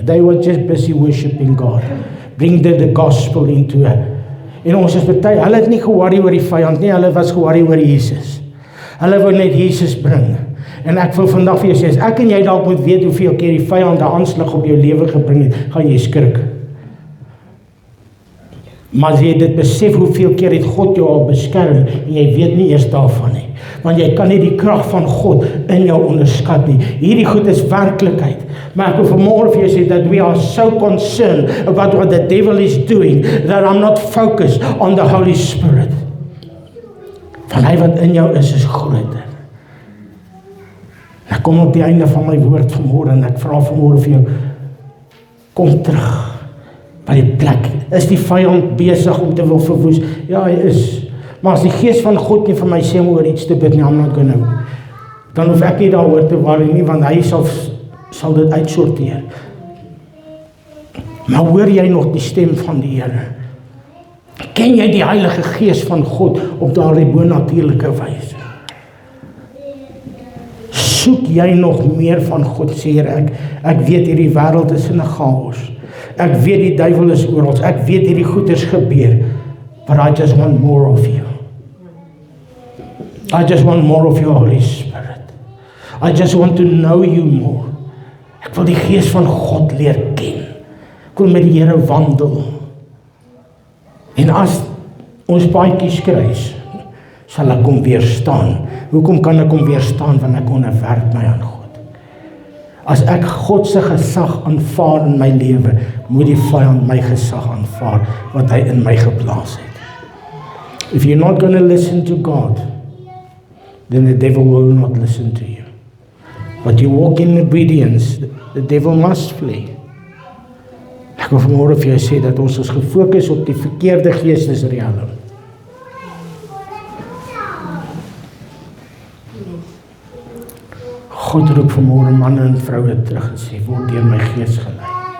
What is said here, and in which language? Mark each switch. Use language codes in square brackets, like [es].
[en] They were just busy worshiping God. Bring the gospel into it. [af] En ons is baie, hulle het nie ge-worry oor die vyand nie, hulle was ge-worry oor Jesus. Hulle wou net Jesus bring. En ek wil vandag vir jou sê, as ek en jy dalk moet weet hoeveel keer die vyand 'n aanslag op jou lewe gebring het, gaan jy skrik. Maar as jy dit besef, hoeveel keer het God jou al beskerm, en jy weet nie eers daarvan nie. Want jy kan nie die krag van God in jou onderskat nie. Hierdie goed is werklikheid. Maar ek wil vanmôre vir jou sê, [en] that we are so concerned about what the devil is doing, that I'm not focused on the Holy Spirit. [af] Van hy wat in jou is groter. En ek kom op die einde van my woord vanmôre, en ek vra vanmôre vir jou, kom terug by die plek. Is die vyand besig om te wil verwoes? Ja, hy is. Maar as die gees van God nie vir my sê om oor iets te bid nie, [en] I'm not gonna, [af] dan hoef ek nie daaroor te worry nie, want hy sal dit uitsorteer. Maar hoor jy nog die stem van die Here? Ken jy die Heilige Gees van God op daardie bonatuurlike wyse? Soek jy nog meer van God, sê Here, ek weet hierdie wêreld is in 'n chaos. Ek weet die duiwel is oral, ek weet hierdie goeders gebeur, [en] but I just want more of you. I just want more of your Holy Spirit. I just want to know you more. [af] Ek wil die Gees van God leer ken. Ek wil met die Here wandel. En as ons paadjies kruis, sal ek hom weerstaan. Hoekom kan ek hom weerstaan? Want ek onderwerp my aan God. As ek God se gesag aanvaar in my lewe, moet die vyand my gesag aanvaar wat hy in my geplaas het. [en] If you're not going to listen to God, then the devil will not listen to you. But you walk in obedience, the devil must flee. [af] Ek wil vanmôre vir jou sê dat ons is gefokus op die verkeerde geestesriem. God roep vanmôre manne en vroue terug en sê, word deur my gees gelei.